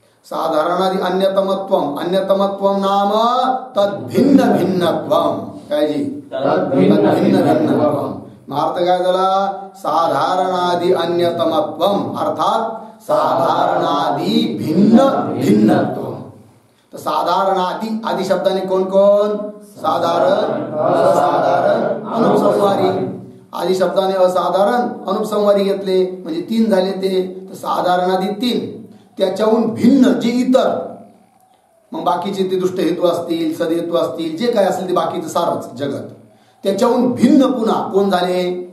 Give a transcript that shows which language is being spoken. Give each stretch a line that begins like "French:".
Sanskrit: साधारणादि अन्यतमत्वम, अन्यतमत्वम नाम तद्भिन्न भिन्नत्वम.
Marathi: काय जी?
Sanskrit: तद्भिन्न भिन्नत्वम.
Marathi: अर्थ काय झाला?
Sanskrit: साधारणादि अन्यतमत्वम अर्थात साधारणादि भिन्न भिन्नत्वम.
Marathi: तर साधारणादि आदि शब्दाने कोण कोण? साधारण, असाधारण, अनुपसंहारी. आदि शब्दाने असाधारण, अनुपसंहारी घेतले म्हणजे 3 झाले ते. तर साधारणादि 3. त्याच्याहून भिन्न जे इतर, मग बाकीचे ते दुष्ट हेतू असतील, सदहेतू असतील, जे काय असेल ते बाकीचं सारच जगत, त्याच्याहून भिन्न पुन्हा कोण झाले?